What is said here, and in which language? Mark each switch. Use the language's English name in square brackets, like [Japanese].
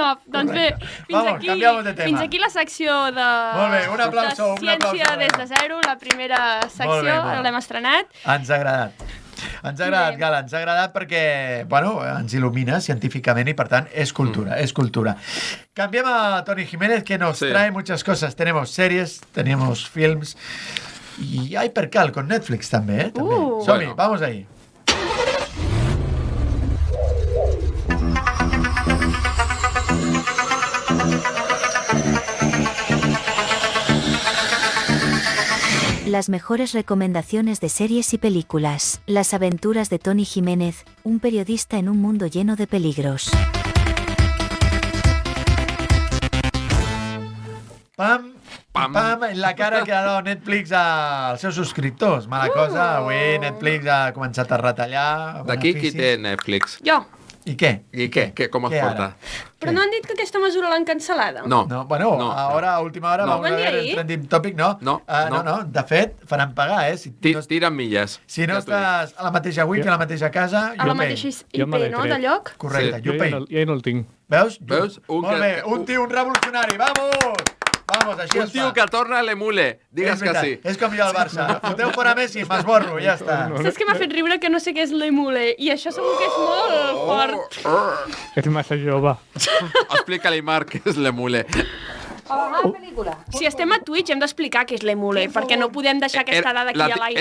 [Catalan] Doncs bé, fins aquí la secció de... Molt bé, un aplauso. Ciència des de zero, la primera secció, l'hem estrenat. Ens ha agradat. Ens ha agradat, Gala, ens ha agradat perquè, bueno, ens il·lumina científicament i, per tant, és cultura. [Spanish] Cambiam a Toni Jiménez, que nos trae muchas cosas. Tenemos series, tenemos films y hay percal con Netflix también, ¿eh? Somi, vamos ahí. Las mejores recomendaciones de series y películas. Las aventuras de Toni Jiménez, un periodista en un mundo lleno de peligros. Pam, en la cara que ha dado Netflix [Catalan] als seus subscriptors. Mala cosa, avui Netflix ha començat a retallar. D'aquí qui té Netflix? Jo. I què? Com es porta? Però no han dit que aquesta mesura l'han cancel·lada? No. [Spanish] Ahora, a última hora, vamos a ver el trending topic, no. [Catalan] De fet, faran pagar, Si tiren milles. Si no estàs a la mateixa web, a la mateixa casa, a la mateixa IP, no, de lloc? Correcte, jo ja no el tinc. Veus? Molt bé, un tio, un revolucionari, vamos! Vamos, així un tio que torna a l'emule, digues que sí. És com jo al Barça. Foteu fora Messi, m'esborro, ja està. Saps que m'ha fet riure que no sé què és l'emule? I això segur que és molt fort. És massa jove. Explica-li, Marc, què és l'emule. Si estem a Twitch hem d'explicar què és l'emule, perquè no podem deixar aquesta dada aquí a l'aire.